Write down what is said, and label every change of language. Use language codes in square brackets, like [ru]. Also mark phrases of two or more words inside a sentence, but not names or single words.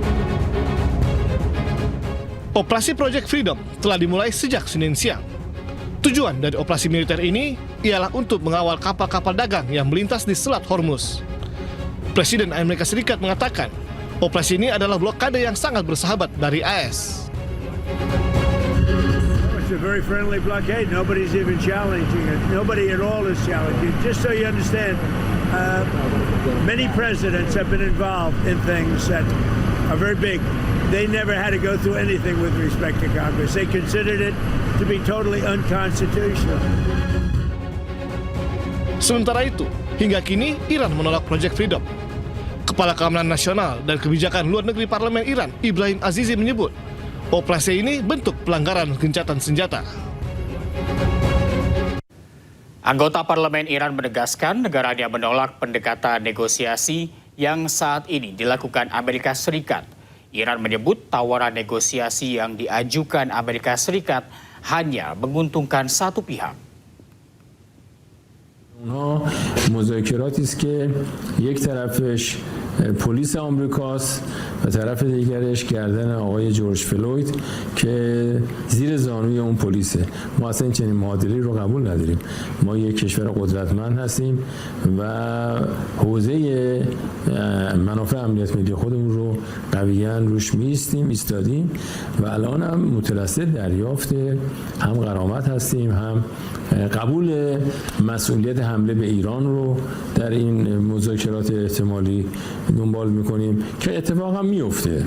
[id] Operasi Project Freedom telah dimulai sejak Senin siang. Tujuan dari operasi militer ini ialah untuk mengawal kapal-kapal dagang yang melintas di Selat Hormuz. Presiden Amerika Serikat mengatakan, operasi ini adalah blokade yang sangat bersahabat dari AS. [en] It's a very friendly blockade. Nobody's even challenging it. Nobody at all is challenging. Just so you understand, many presidents have been involved in things that are very big. They never had to go through anything with respect to Congress. They considered it to be totally unconstitutional. [id] Sementara itu, hingga kini Iran menolak Project Freedom. Kepala Keamanan Nasional dan Kebijakan Luar Negeri Parlemen Iran, Ibrahim Azizi menyebut, operasi ini bentuk pelanggaran gencatan senjata. Anggota Parlemen Iran menegaskan negaranya menolak pendekatan negosiasi yang saat ini dilakukan Amerika Serikat. Iran menyebut tawaran negosiasi yang diajukan Amerika Serikat hanya menguntungkan satu pihak. [fa] اونها مذاکراتی است که یک طرفش پلیس آمریکاست و طرف دیگرش گردن آقای جورج فلوید که زیر زانوی اون پلیسه. ما اصلا این چنین معادلی رو قبول نداریم. ما یک کشور قدرتمند هستیم و حوزه منافع امنیت ملی خودمون رو قویاً روش ایستادیم و الان هم مترصد دریافت هم غرامت هستیم هم قبول مسئولیت حمله به ایران رو در این مذاکرات احتمالی دنبال میکنیم که اتفاقا میفته.